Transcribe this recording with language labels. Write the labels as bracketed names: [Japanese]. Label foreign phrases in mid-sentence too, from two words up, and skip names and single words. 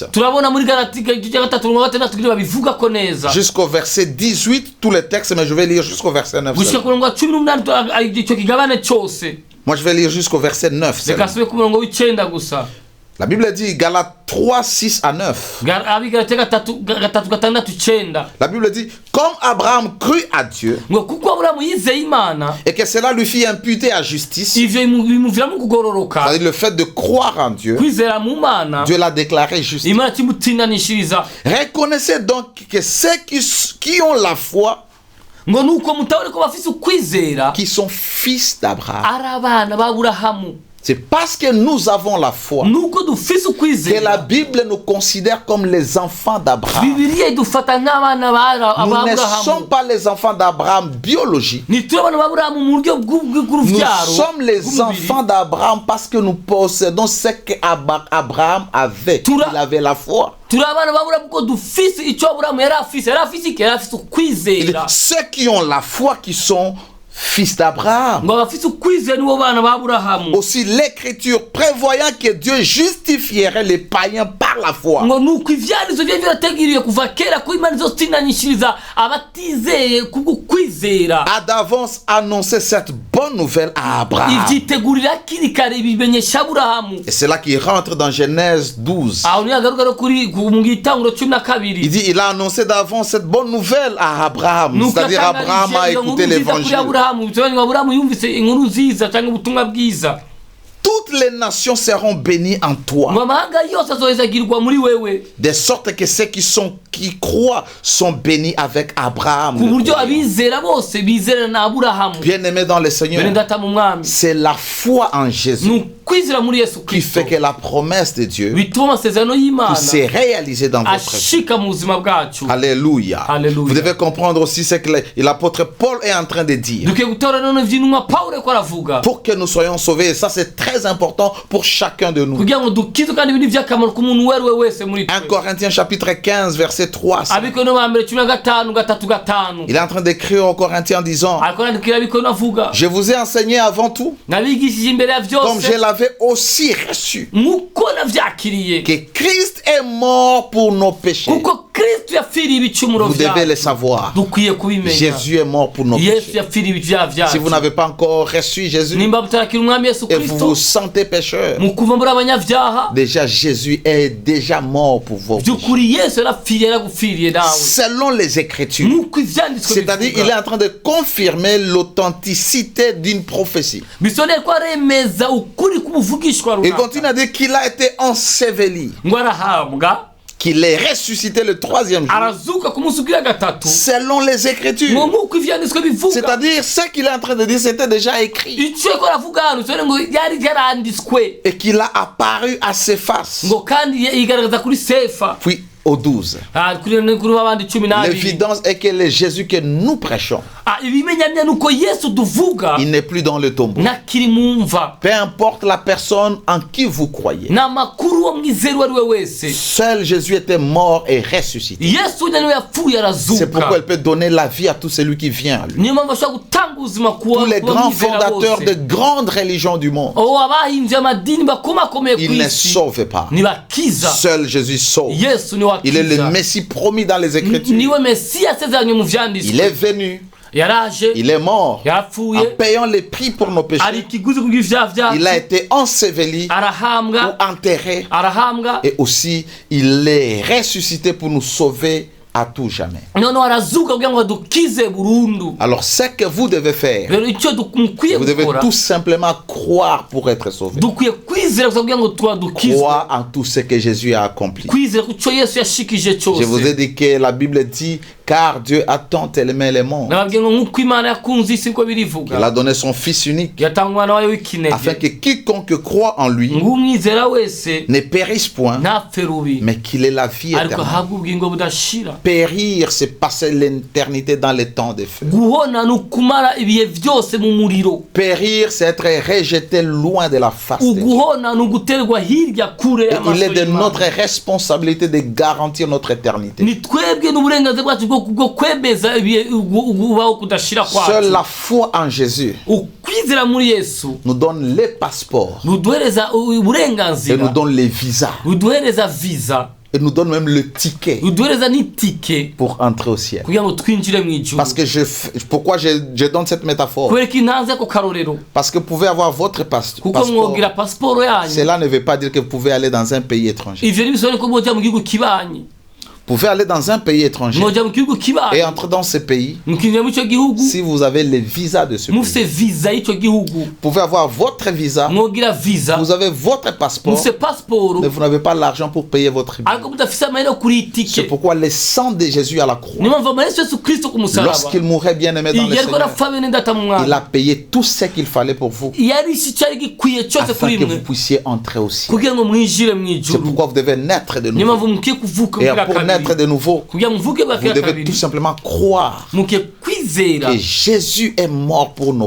[Rundi] Turabona muri Galatika igice cya 3:6 kugira babivuga ko neza. [French] jusqu'au verset 18, tous les textes, mais je vais lire jusqu'au verset 9 [Rundi] Gushika [French] seulement. [Rundi] ku murongo wa 18 icyo kigabane cyose. [French] Moi, je vais lire jusqu'au verset 9 seulement. [Rundi] Reka sube ku murongo w'icenda gusa. [French] La Bible dit, Galates 3, 6 à 9. [Rundi] Abigalatiya 3:6-9. [French] La Bible dit, comme Abraham crut à Dieu, [Rundi] Ngo kuko Aburahamu yizeye Imana, [French] et que cela lui fit imputer à justice, [Rundi] ivyo bimuviramo kugororoka. [French] c'est-à-dire le fait de croire en Dieu, [Rundi] Kwizera mu Mana, [French] Dieu l'a déclaré juste. [Rundi] Imana kimutsindanishiriza. [French] Reconnaissez donc que ceux qui ont la foi, [Rundi] Ngo nuko mutabone ko bafise ukwizera [French] qui sont fils d'Abraham. [Rundi] ari abana ba Aburahamu. [French] C'est parce que nous avons la foi [Rundi] Nuko dufise [French] que la [Rundi] ukwizera. [French] Bible nous considère comme les enfants d'Abraham. [Rundi] Bibiliya idufata nk'abana ba [French] Nous ne [Rundi] Aburahamu. [French] sommes pas les enfants d'Abraham biologiques. [Rundi] Ntituri abana ba Aburahamu mu buryo [French] Nous [Rundi] bw'uruvyaro. [French] sommes les [Rundi] bw'umubiri. [French] enfants d'Abraham parce que nous possédons ce qu'Abraham avait. Il avait la foi. [Rundi] Turi abana ba Aburahamu ko dufise icyo Aburahamu yari afise. Yari afise iki? Yari afise [French] Il dit, [Rundi] ukwizera. [French] ceux qui ont la foi qui sont fils d'Abraham. [Rundi] Ngo abafise ukwizera nibo bana ba Aburahamu. [French] Aussi l'écriture prévoyant que Dieu justifierait les païens par la foi. [Rundi] Ngo nuko ivyanditswe vyari vyateguriwe kuva kera ko Imana izotsindanishiriza abatizeye kubwo kwizera. [French] A d'avance annoncé cette bonne nouvelle à Abraham. [Rundi] Ivyitegurira hakiri kare ibimenyesha Aburahamu. [French] Et c'est là qu'il rentre dans Genèse 12. [Rundi] Aho niyo agaruka no kuri mu Gitanguriro 12. [French] Il dit, il a annoncé d'avance cette bonne nouvelle à Abraham. [Rundi] Nuko [French] C'est-à-dire Abraham a écouté l'évangile. [Rundi] Aburahamu yumvise inkuru nziza cyangwa ubutumwa bwiza. [French] Toutes les nations seront bénies en toi. [Rundi] Ngo amahanga yose azohezagirwa muri wewe. [French] De sorte que ceux qui croient sont bénis avec Abraham. [Rundi] Ku [French] le [Rundi] buryo [French] croyant. [Rundi] abizera bose bizera na Aburahamu. [French] Bien-aimés dans le Seigneur, [Rundi] Bene data mu mwami. [French] c'est la foi en Jésus [Rundi] Ni ukwizera muri Yesu [French] qui [Rundi] Kristo. [French] fait que la promesse de Dieu [Rundi] Bituma amasezerano y'Imana [French] s'est réalisée dans votre vie. [Rundi] ashika mu buzima bwacu. [French] Alléluia. Alléluia. Vous devez comprendre aussi ce que l'apôtre Paul est en train de dire. [Rundi] Dukwiye gutora none ivy'intumwa Pawulo ko aravuga. [French] Pour que nous soyons sauvés, et ça c'est très important pour chacun de nous. [Rundi] Kugira ngo dukizwe kandi ibi ni ivy'akamaro ku muntu uwo ari we wese muri 1 twe. [French] Corinthiens chapitre 15 verset 3. [Rundi] Abikono ba mbere 15:3. [French] Il est en train d'écrire aux Corinthiens en disant, [Rundi] Ariko nandikira abikono avuga. [French] je vous ai enseigné avant tout, [Rundi] Nabigishije imbere ya [French] comme je [Rundi] vyose. [French] l'avais aussi reçu, [Rundi] Nkuko navyakiriye. [French] que Christ est mort pour nos péchés. [Rundi] Kuko Kristo yapfiriye ibicumuro [French] Vous devez le [Rundi] vyacu. [French] savoir. [Rundi] Dukwiye kubimenya. [French] Jésus est mort pour nos [Rundi] Yesu [French] péchés. [Rundi] yapfiriye ibicumuro vyacu. [French] Si vous n'avez pas encore reçu Jésus [Rundi] Nimba mutarakira umwami Yesu [French] et vous [Rundi] Kristo [French] vous sentez pécheur, [Rundi] mu kuva muri abanyavyaha, [French] déjà Jésus est déjà mort pour vos péchés. [Rundi] byukuri Yesu yarapfiriye yaragupfiriye nawe. [French] Selon les Écritures. [Rundi] Nuko ivyanditswe [French] C'est-à-dire, il est en train de confirmer l'authenticité d'une prophétie. [Rundi] bisoneye ko aremeza ukuri k'ubuvugishwa [French] Il [Rundi] runaka. [French] continue à dire qu'il a été enseveli, [Rundi] Ngo arahabwa, [French] qu'il est ressuscité le troisième jour. [Rundi] arazuka ku munsi ugira gatatu. [French] Selon les [Rundi] Ngo [French] Écritures. [Rundi] nkuko ivyanditswe bivuga. [French] C'est-à-dire, ce qu'il est en train de dire, c'était déjà écrit. [Rundi] Ico ko aravuga hano bisoneye ngo yari yaranditswe. [French] Et qu'il a apparu à ses faces. [Rundi] Ngo kandi yigaragaza kuri Sefa. [French] Puis au 12. [Rundi] Kuri babandi 12. [French] L'évidence est que le Jésus que nous prêchons, [Rundi] Ibimenyamya nuko Yesu tuvuga [French] il n'est plus dans le tombeau. [Rundi] ntakiri mu mva. [French] Peu importe la personne en qui vous croyez. [Rundi] N'amakuru wo mwizera uwo ari we wese. [French] Seul Jésus était mort et ressuscité. [Rundi] Yesu niwe yapfuye [French] C'est pourquoi [Rundi] arazuka. [French] il peut donner la vie à tout celui qui vient à lui. [Rundi] Niyo mpamvu ashobora gutanga ubuzima ku [French] Tous les grands [Rundi] bamwizera [French] fondateurs de [Rundi] bose. [French] grandes religions du monde, [Rundi] Abahimbye amadini bakomakomeye ku [French] ils ne [Rundi] isi [French] sauvent pas. [Rundi] ntibakiza. [French] Seul Jésus sauve. [Rundi] Yesu niwe [French] Il est le [Rundi] akiza. [French] Messie promis dans les Écritures. [Rundi] Niwe Mesiya yasezeranye mu [French] Il [Rundi] vyanditswe. [French] est venu, [Rundi] Yaraje, [French] il est mort, en [Rundi] yapfuye, [French] payant les prix pour nos [Rundi] ari [French] péchés. [Rundi] ikiguzi kubw'ivyaha [French] Il a [Rundi] vyacu. [French] été enseveli ou [Rundi] Arahambwa, [French] enterré. [Rundi] arahambwa, [French] Et aussi, il est ressuscité pour nous sauver à tout jamais. [Rundi] noneho arazuka kugira ngo adukize burundu. [French] Alors, ce que vous devez faire, [Rundi] Rero icyo mukwiye [French] vous devez [Rundi] gukora [French] tout simplement croire pour être sauvé. [Rundi] dukwiye kwizera gusa kugira ngo twadukizwe, [French] Croire en tout ce que Jésus a accompli. [Rundi] kwizera ku cyo Yesu yashikije [French] Je vous ai [Rundi] cyose. [French] dit que la Bible dit, car Dieu a tant aimé le monde, [Rundi] Nababwiye ngo nk'uko Imana yakunze isi ko [French] qu'il [Rundi] birivuga, [French] a donné son Fils unique, [Rundi] yatanga umwana wayo [French] afin [Rundi] w'ikinege [French] que quiconque croit en lui [Rundi] ng'umwizera wese [French] ne périsse point, [Rundi] ntapfe rubi, [French] mais qu'il ait la vie [Rundi] ariko [French] éternelle. [Rundi] ahabwe ubugingo budashira. [French] Périr, c'est passer l'éternité dans les temps de feu. [Rundi] Guhona ni ukumara ibihe byose mu muriro. [French] Périr, c'est être rejeté loin de la face de Dieu. [Rundi] Uguhona ni uguterwa hirya kure [French] Et il [Rundi] y'amaso [French] est de notre [Rundi] y'Imana. [French] responsabilité de garantir notre éternité. [Rundi] Ni twebwe n'uburenganzira bwacu bwo kwemeza ubaho kudashira [French] Seule [Rundi] kwacu. [French] la foi en Jésus [Rundi] Ukwizera muri Yesu [French] nous donne les passeports [Rundi] buduhereza [French] et [Rundi] uburenganzira, [French] nous donne les visas [Rundi] buduhereza visa, [French] et nous donne même le ticket [Rundi] buduhereza n'itike [French] pour entrer au ciel. [Rundi] kugira ngo twinjire mu ijuru. [French] Parce que pourquoi je donne cette métaphore? [Rundi] kubera ko ntanze ako karorero, [French] Parce que vous pouvez avoir votre [Rundi] kuko [French] passeport. [Rundi] mwogira pasiporo yanyu. [French] Cela ne veut pas dire que vous pouvez aller dans un pays étranger. [Rundi] Ivyo ntibisobanuye ko mwoja mu gihugu kibanyi, [French] Vous pouvez aller dans un pays étranger [Rundi] mwoja mu gihugu [French] et [Rundi] kibanyi [French] entrer dans ce pays [Rundi] mukinjira mu ico gihugu [French] si vous avez les visas de ce pays. [Rundi] mufise visa y'ico gihugu, [French] Vous pouvez avoir votre visa, [Rundi] mwogira visa, [French] vous avez votre passeport, [Rundi] mufise pasiporo, [French] mais vous n'avez pas l'argent pour payer votre billet. [Rundi] ariko mudafise amahera yo kuri [French] C'est [Rundi] itike. [French] pourquoi le sang de Jésus à la croix, [Rundi] Niyo mpamvu amaraso Yesu Kristo ku musaraba, [French] lorsqu'il mourait bien aimé dans le [Rundi] iyo ariko [French] Seigneur, [Rundi] arapfa bene data mu [French] il [Rundi] mwana, [French] a payé tout ce qu'il fallait pour vous, [Rundi] yarishe icari gikwiye cyose [French] afin [Rundi] kuri [French] que [Rundi] mwe [French] vous puissiez entrer au ciel. [Rundi] kugira ngo mwinjire mu [French] C'est [Rundi] ijuru. [French] pourquoi vous devez naître de [Rundi] Niyo [French] nouveau. [Rundi] mpamvu mukwiye kuvuka [French] Et [Rundi] bwa [French] pour naître [Rundi] kabiri, [French] de nouveau, [Rundi] kugira muvuke bwa [French] vous devez [Rundi] kabiri, [French] tout simplement croire [Rundi] mukwiye kwizera [French] que Jésus est mort pour nos